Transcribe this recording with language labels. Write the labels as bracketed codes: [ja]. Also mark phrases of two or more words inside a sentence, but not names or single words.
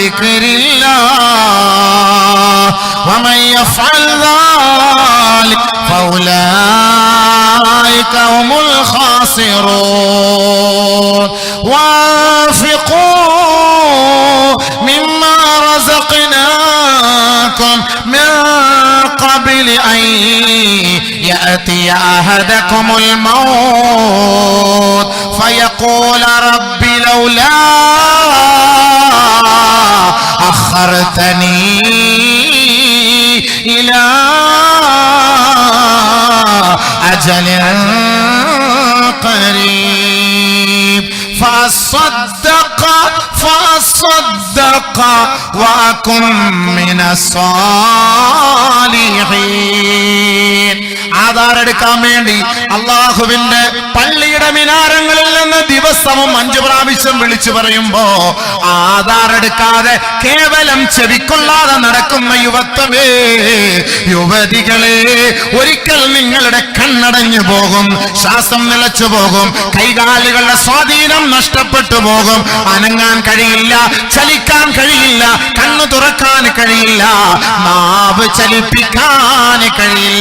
[ar] ذكر الله ومن يفعل ذلك فأولئك هم الخاسرون وأنفقوا مما رزقناكم من قبل أن يأتي أحدكم الموت فيقول رب لولا أخرتني إلى أجل قريب فصدق وكن من الصالحين. [ml] ആധാറെടുക്കാൻ വേണ്ടി അള്ളാഹുവിന്റെ പള്ളിയുടെ മിനാരങ്ങളിൽ നിന്ന് ദിവസവും 5 പ്രാവശ്യം വിളിച്ചു പറയുമ്പോ ആധാറെടുക്കാതെ കേവലം ചെവിക്കൊള്ളാതെ നടക്കുന്ന യുവത്വമേ, യുവതികളെ, ഒരിക്കൽ നിങ്ങളുടെ കണ്ണടഞ്ഞു പോകും, ശ്വാസം നിലച്ചു പോകും, കൈകാലുകളുടെ സ്വാധീനം നഷ്ടപ്പെട്ടു പോകും, അനങ്ങാൻ കഴിയില്ല, ചലിക്കാൻ കഴിയില്ല, കണ്ണു തുറക്കാൻ കഴിയില്ല, നാവ് ചലിപ്പിക്കാൻ കഴിയില്ല.